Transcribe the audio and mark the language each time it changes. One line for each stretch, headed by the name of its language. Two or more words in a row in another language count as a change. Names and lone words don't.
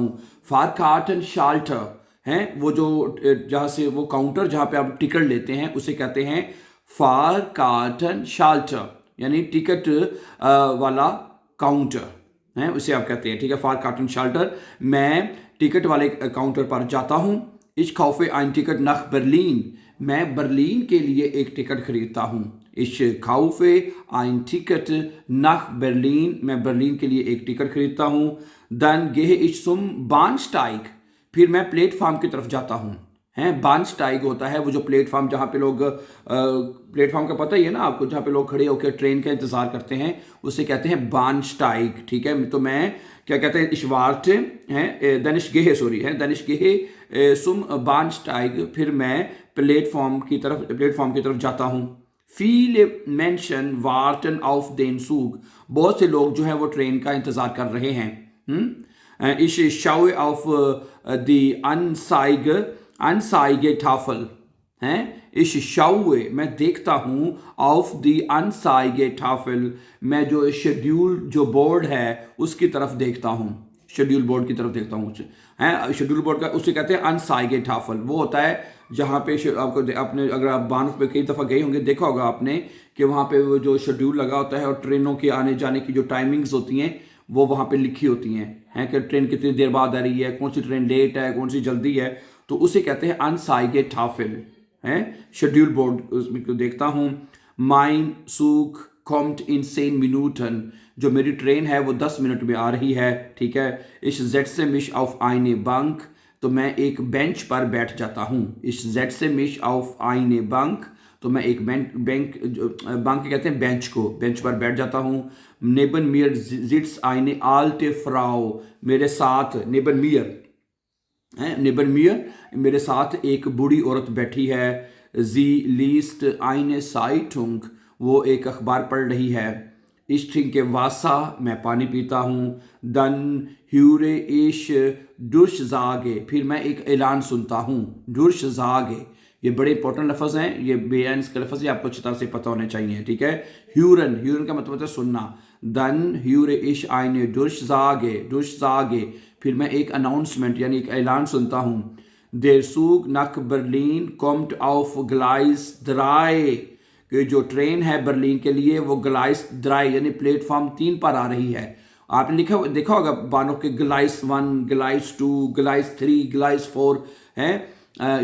Hindi: फारकार्टन शाल्टर है वो जो जहाँ से वो काउंटर जहाँ पे आप टिकट लेते हैं उसे कहते हैं फारकार्टन शाल्टर, यानी टिकट वाला काउंटर है, उसे आप कहते हैं। ठीक है, फारकार्टन शाल्टर, मैं टिकट वाले काउंटर पर जाता हूँ।
German: Ich kaufe ein Ticket nach Berlin,
Hindi: मैं बर्लिन के लिए एक टिकट खरीदता हूँ।
German: Ich kaufe ein Ticket nach Berlin,
Hindi: मैं बर्लिन के लिए एक टिकट खरीदता हूँ।
German: Dann gehe ich zum Bahnsteig,
Hindi: फिर मैं प्लेटफॉर्म की तरफ जाता हूँ। हैं, बानस्टाइग होता है वो जो प्लेटफॉर्म जहाँ पे लोग प्लेटफॉर्म का पता ही है ना आपको, जहाँ पे लोग खड़े होकर ट्रेन का इंतजार करते हैं उसे कहते हैं बानस्टाइग। ठीक है, तो मैं क्या कहते हैं इशवार्ट हैं
German: dann ich gehe
Hindi: सॉरी है
German: dann ich gehe zum Bahnsteig,
Hindi: फिर मैं प्लेटफॉर्म की तरफ जाता हूँ।
German: viele Menschen warten auf den Zug,
Hindi: बहुत से लोग जो है वो ट्रेन का इंतजार कर रहे हैं।
German: Ich schaue auf die Anzeigetafel हैं, ich schaue
Hindi: मैं देखता हूँ,
German: auf die Anzeigetafel
Hindi: मैं जो शेड्यूल जो बोर्ड है उसकी तरफ देखता हूँ, शेड्यूल बोर्ड की तरफ देखता हूँ हैं। शेड्यूल बोर्ड का उसे कहते हैं अनसाइगेटाफल, वो होता है जहाँ पे आपको आपने अगर आप बानफ पे कई दफ़ा गए होंगे देखा होगा आपने कि वहाँ पे वो जो शेड्यूल लगा होता है और ट्रेनों के आने जाने की जो टाइमिंग्स होती हैं वो वहाँ पे लिखी होती हैं कि ट्रेन कितनी देर बाद आ रही है, कौन सी ट्रेन लेट है, कौन सी जल्दी है, तो उसे कहते हैं अनसाइगेटाफल हैं, शेड्यूल बोर्ड उसमें देखता हूँ।
German: Mein Zug kommt in 10 Minuten,
Hindi: जो मेरी ट्रेन है वो 10 मिनट में आ रही है। ठीक है,
German: ich setze mich auf eine Bank,
Hindi: तो मैं एक बेंच पर बैठ जाता हूँ।
German: ich setze mich auf eine Bank,
Hindi: तो मैं एक बैंक कहते हैं बेंच को, बेंच पर बैठ जाता हूँ।
German: neben mir sitzt eine alte Frau,
Hindi: मेरे साथ
German: neben mir
Hindi: मेरे साथ एक बूढ़ी औरत बैठी है।
German: sie liest eine Zeitung,
Hindi: वो एक अखबार पढ़ रही है।
German: Ich trinke Wasser,
Hindi: मैं पानी पीता हूँ।
German: Dann höre ich Durchsage,
Hindi: फिर मैं एक ऐलान सुनता हूँ। Durchsage, ये बड़े इंपॉर्टेंट लफ्ज़ हैं, ये बेअंस के लफ्ज़ आपको अच्छी तरह से पता होने चाहिए। ठीक है, ह्यूरन का मतलब होता है सुनना।
German: Dann höre ich eine Durchsage,
Hindi: फिर मैं एक अनाउंसमेंट यानी एक ऐलान सुनता हूँ।
German: Der Zug nach Berlin kommt auf Gleis 3,
Hindi: कि जो ट्रेन है बर्लिन के लिए वो ग्लाइस 3 यानी प्लेटफॉर्म 3 पर आ रही है। आपने देखा होगा बानों के ग्लाइस 1, ग्लाइस 2, ग्लाइस 3, ग्लाइस 4 हैं।